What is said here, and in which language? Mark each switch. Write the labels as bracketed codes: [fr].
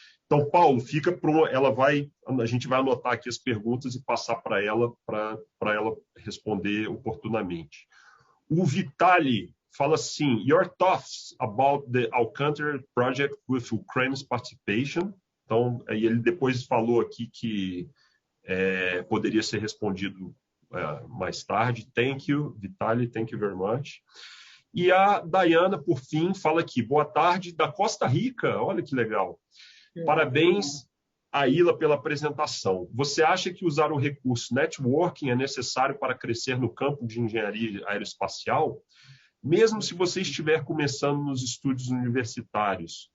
[pt] Então, Paulo, fica a gente vai anotar aqui as perguntas e passar para ela responder oportunamente. O Vitali fala assim, [en] your thoughts about the Alcântara project with Ukraine's participation. [pt] Então, aí ele depois falou aqui que poderia ser respondido mais tarde. [en] Thank you, Vitali, thank you very much. [pt] E a Dayana, por fim, fala aqui, boa tarde, da Costa Rica, olha que legal. Parabéns a Ila pela apresentação. Você acha que usar o recurso networking é necessário para crescer no campo de engenharia aeroespacial? Mesmo se você estiver começando nos estudos universitários.